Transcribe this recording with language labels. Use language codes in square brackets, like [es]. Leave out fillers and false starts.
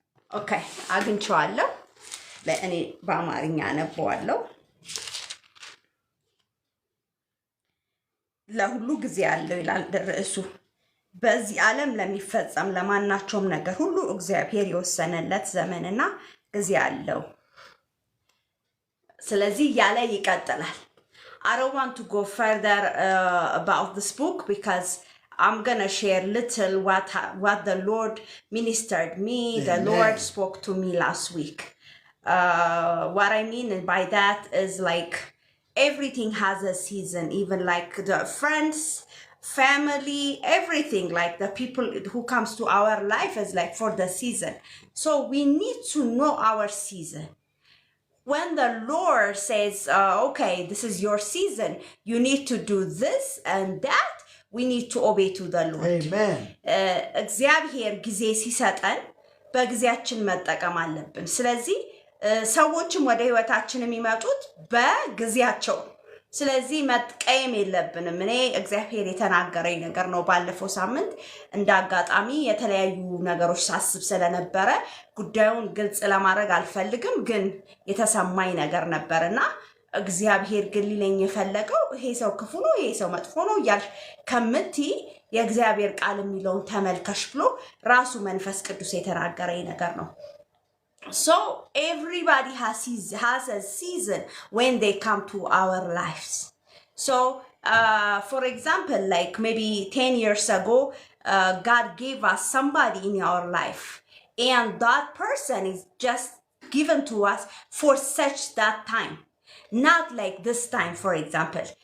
[am] ኦኬ አግኝቼዋለሁ። ለእኔ በአማርኛ አነበዋለሁ። ለሁሉ ጊዜ አለው ይላል ርዕሱ። በዚህ ዓለም ለሚፈጸም ለማናቸውም ነገር ሁሉ እግዚአብሔር የወሰነለት ዘመንና ጊዜ አለው። ስለዚህ ያለ ይቀጥላል። [en] I don't want to go further about this book because I'm gonna share little what the Lord ministered me. Amen. The Lord spoke to me last week. What I mean by that is like everything has a season, even like the friends, family, everything, like the people who comes to our life is like for the season. So we need to know our season. When the Lord says, okay, this is your season, you need to do this and that, we need to obey to the Lord. Amen. [am] እግዚአብሔር ጊዜ ሲሰጠን በጊዜያችን መጠቀም አለብን። ስለዚህ ሰዎችም ወደ ህይወታችን የሚመጡት በጊዜያቸው። ስለዚህ መጥቀየም የለብንም። እኔ እግዚአብሔር የተናገረኝ ነገር ነው። ባለፈው ሳምንት እንደ አጋጣሚ የተለያዩ ነገሮች ሳስብ ስለነበረ ጉዳዩን ግልጽ ለማድረግ አልፈልግም፣ ግን የተሰማኝ ነገር ነበርና እግዚአብሔር ግን ሊለኝ የፈለገው ይሄ ሰው ክፉ ነው፣ ይሄ ሰው መጥፎ ነው እያልሽ ከምትይ የእግዚአብሔር ቃል የሚለውን ተመልከሽ ብሎ ራሱ መንፈስ ቅዱስ የተናገረኝ ነገር ነው። [en] So everybody has a season when they come to our lives. So for example, like maybe 10 years ago, God gave us somebody in our life, and that person is just given to us for such that time, not like this time, for example.